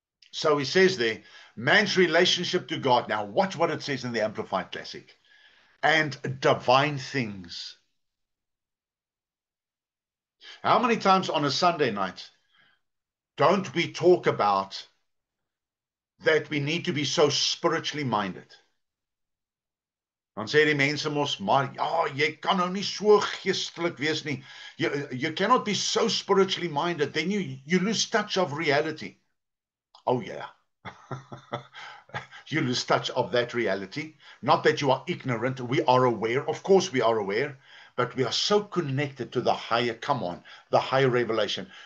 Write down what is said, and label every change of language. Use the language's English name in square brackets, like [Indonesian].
[English] So he says there, man's relationship to God. Now, watch what it says in the Amplified Classic. And divine things. How many times on a Sunday night don't we talk about that we need to be so spiritually minded? [Afrikaans] Dan sê die mense mos, maar ja, jy kan nou nie so geestelik wees nie. [English] You cannot be so spiritually minded, then you lose touch of reality. Oh yeah. You lose touch of that reality. Not that you are ignorant, we are aware, of course we are aware, but we are so connected to the higher, come on, the higher revelation.